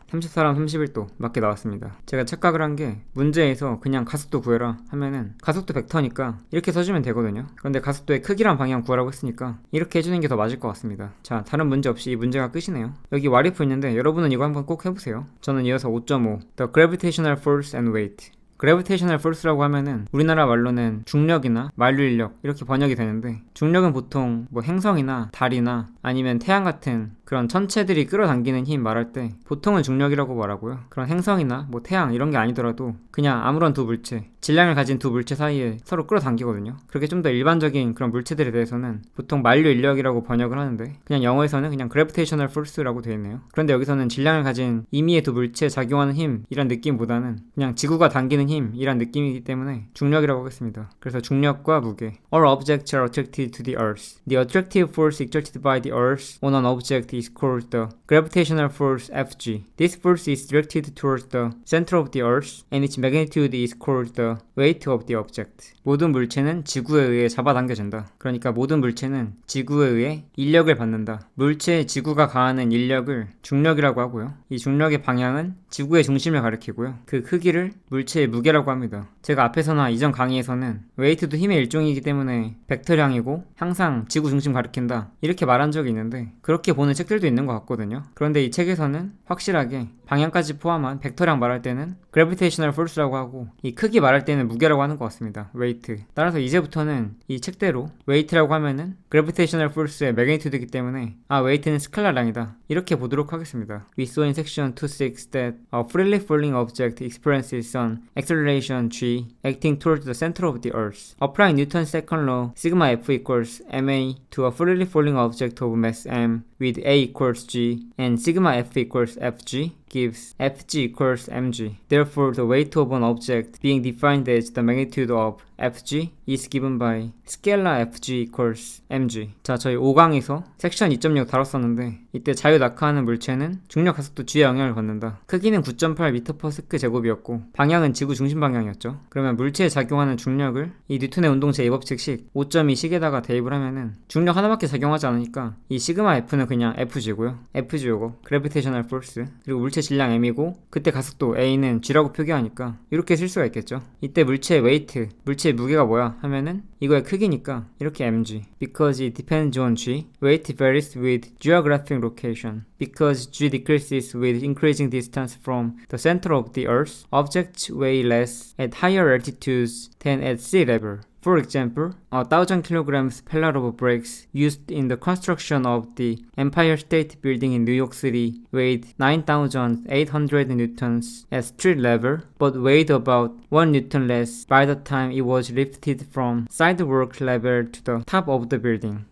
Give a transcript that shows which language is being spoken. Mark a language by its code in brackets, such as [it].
[ko] 34랑 31도 맞게 나왔습니다. 제가 착각을 한 게 문제에서 그냥 가속도 구해라 하면은 가속도 벡터니까 이렇게 써주면 되거든요. 그런데 가속도의 크기란 방향 구하라고 했으니까 이렇게 해주는 게 더 맞을 것 같습니다. 자, 다른 문제 없이 이 문제가 끝이네요. 여기 와리프 있는데 여러분은 이거 한번 꼭 해보세요. 저는 이어서 [en] 5.5 The Gravitational Force and Weight. [ko] 그래비테이셔널 포스라고 하면은 우리나라 말로는 중력이나 만류인력 이렇게 번역이 되는데, 중력은 보통 뭐 행성이나 달이나 아니면 태양 같은 그런 천체들이 끌어당기는 힘 말할 때 보통은 중력이라고 말하고요. 그런 행성이나 뭐 태양 이런 게 아니더라도 그냥 아무런 두 물체, 질량을 가진 두 물체 사이에 서로 끌어당기거든요. 그렇게 좀 더 일반적인 그런 물체들에 대해서는 보통 만류인력이라고 번역을 하는데, 그냥 영어에서는 그냥 그래비테이셔널 포스라고 되어 있네요. 그런데 여기서는 질량을 가진 임의의 두 물체에 작용하는 힘 이란 느낌보다는 그냥 지구가 당기는 힘 이란 느낌이기 때문에 중력이라고 하겠습니다. 그래서 중력과 무게. [en] All objects are attracted to the earth. The attractive force exerted by the earth on an object is called the gravitational force Fg. This force is directed towards the center of the earth and its magnitude is called the weight of the object. [ko] 모든 물체는 지구에 의해 잡아당겨진다. 그러니까 모든 물체는 지구에 의해 인력을 받는다. 물체의 지구가 가하는 인력을 중력이라고 하고요. 이 중력의 방향은 지구의 중심을 가리키고요. 그 크기를 물체의 무게라고 합니다. 제가 앞에서나 이전 강의에서는 웨이트도 힘의 일종이기 때문에 벡터량이고 항상 지구 중심 가리킨다 이렇게 말한 적이 있는데, 그렇게 보는 책들도 있는 것 같거든요. 그런데 이 책에서는 확실하게 방향까지 포함한 벡터량 말할 때는 그래비테이셔널 포스라고 하고, 이 크기 말할 때는 무게라고 하는 것 같습니다. 웨이트. 따라서 이제부터는 이 책대로 웨이트라고 하면은 그래비테이셔널 포스의 매그니튜드이기 때문에 웨이트는 스칼라량이다 이렇게 보도록 하겠습니다. [en] We saw in section 2.6 that a freely falling object experiences an acceleration g acting towards the center of the earth. Applying Newton's second law, sigma f equals ma to a freely falling object of mass m with a equals g and sigma f equals fg gives Fg equals mg. Therefore, the weight of an object being defined as the magnitude of Fg is given by scalar Fg equals mg. [ko] 자, 저희 5강에서 섹션 2.6 다뤘었는데, 이때 자유 낙하하는 물체는 중력 가속도 g의 영향을 받는다. 크기는 9.8m/s 제곱이었고 방향은 지구 중심 방향이었죠. 그러면 물체에 작용하는 중력을 이 뉴턴의 운동 제2법칙식 5.2 식에다가 대입을 하면은 중력 하나밖에 작용하지 않으니까 이 시그마 F는 그냥 Fg고요. Fg 요거 그래비테이셔널 포스, 그리고 물체 질량 m이고 그때 가속도 a는 g라고 표기하니까 이렇게 쓸 수가 있겠죠. 이때 물체의 웨이트, 물체의 무게가 뭐야 하면은 이거의 크기니까 이렇게 mg. [en] Because it depends on g, weight varies with geographic location. Because g decreases with increasing distance from the center of the earth, objects weigh less at higher altitudes than at sea level. For example, 1,000 kilograms pallet of bricks used in the construction of the Empire State Building in New York City weighed 9,800 newtons at street level, but weighed about 1 newton less by the time it was lifted from sidewalk level to the top of the building.